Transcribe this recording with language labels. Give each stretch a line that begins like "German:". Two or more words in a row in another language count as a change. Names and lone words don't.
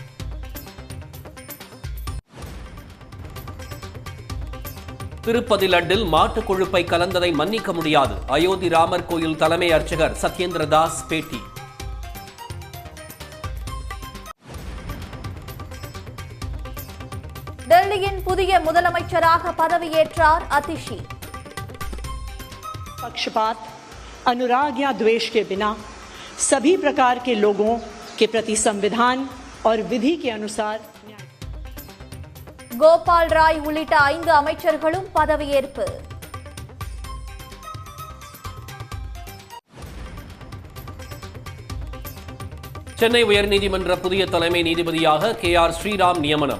Tamil: திருப்பதி லட்டில் மாட்டுக் கொழுப்பை கலந்ததை மன்னிக்க முடியாது. அயோத்தி ராமர் கோயில் தலைமை அர்ச்சகர் சத்யேந்திர தாஸ் பேட்டி. டெல்லியின் புதிய முதலமைச்சராக பதவியேற்றார் அதிஷி.
Hindi: पक्षपात, अनुराग या द्वेष के बिना सभी प्रकार के लोगों के प्रति संविधान और विधि के अनुसार.
Tamil: கோபால் ராய் உள்ளிட்ட 5 அமைச்சர்களும் பதவியேற்பு. சென்னை உயர்நீதிமன்ற புதிய தலைமை நீதிபதியாக KR ஸ்ரீராம் நியமனம்.